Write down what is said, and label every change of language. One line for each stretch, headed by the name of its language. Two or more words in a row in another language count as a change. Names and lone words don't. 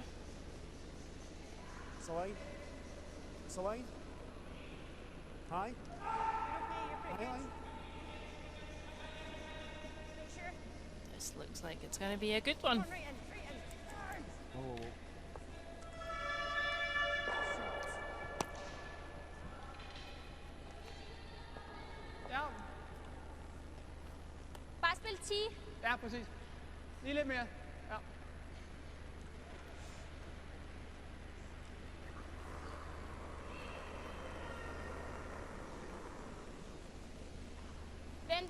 English: It's a line. It's a line. High. Okay, you're pretty High good. line. Sure. This looks like it's going to be a good one. Come on, right in, right in. Whoa, whoa, whoa.
Danish: Ja. Bare spil 10. Ja, præcis. Lige lidt mere. Ja. Vente.